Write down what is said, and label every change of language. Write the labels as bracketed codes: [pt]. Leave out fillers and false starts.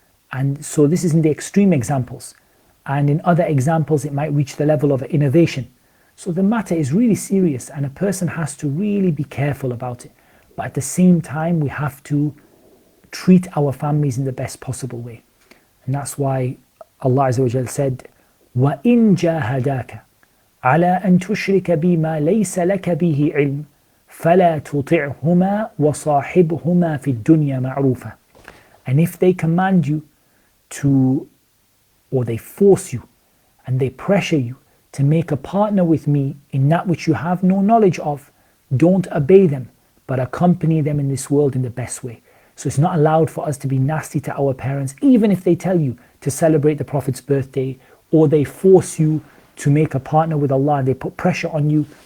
[en] And so this is in the extreme examples. And in other examples, it might reach the level of innovation. So the matter is really serious, and a person has to really be careful about it. But at the same time, we have to treat our families in the best possible way. And that's why Allah Azza wa Jal said, [ar] وَإِن جَاهَدَاكَ عَلَىٰ أَن تُشْرِكَ بِمَا لَيْسَ لَكَ بِهِ عِلْمٍ فَلَا تُطِعْهُمَا وَصَاحِبْهُمَا فِي الدُّنْيَا مَعْرُوفًا. [en] And if they command you to, or they force you, and they pressure you to make a partner with me in that which you have no knowledge of, don't obey them, but accompany them in this world in the best way. So it's not allowed for us to be nasty to our parents, even if they tell you to celebrate the Prophet's birthday, or they force you to make a partner with Allah and they put pressure on you.